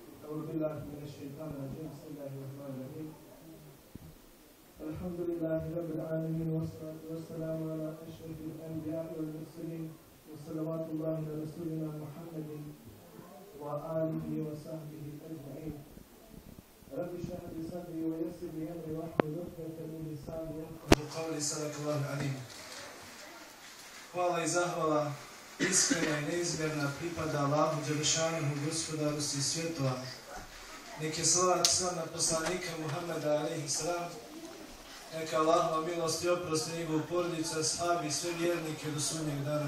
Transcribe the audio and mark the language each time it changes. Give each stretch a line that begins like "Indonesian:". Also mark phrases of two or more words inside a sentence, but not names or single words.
Arabic: أعوذ بالله من الشيطان الرجيم بسم الله الرحمن الرحيم الحمد لله رب العالمين والصلاة والسلام على أشرف الأنبياء والمرسلين وصلوات الله على رسولنا محمد وآله وصحبه أجمعين رب اشرح لي صدري ويسر لي أمري واحلل عقدة من لساني يفقهوا قولي صدق الله العليم.
Bosnian: Hvala i zahvala iskrena i neizmjerna pripada Allahu Đelešanuhu, gospodaru svih svjetova. Neka je salavat salam na poslanika Muhammeda
Arabic: عليه السلام.
Bosnian: Neka Allahova milost i oprost na njegovu porodicu, ashabi i sve vjernike do sudnjeg dana.